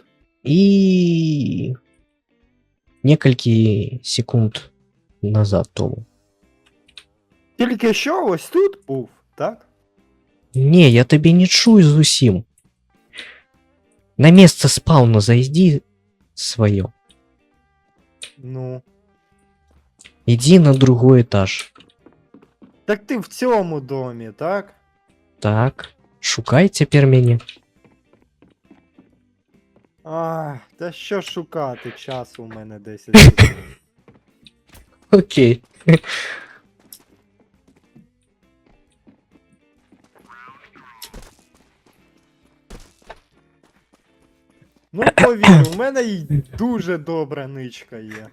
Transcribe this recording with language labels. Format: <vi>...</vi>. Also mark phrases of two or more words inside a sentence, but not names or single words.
<ru>і несколько секунд назад тому.</ru> <uk>Тільки що ось тут був, так? Не, я тебе не чую зусім.</uk> <ru>На место спауна зайди своє. Ну. Иди на другой этаж.</ru> <uk>Так ти в цьому домі, так? Так, шукай тепер мене. Та що шукати, часу у мене 10 секунд. Окей. Ну повір, у мене й дуже добра ничка є.</uk>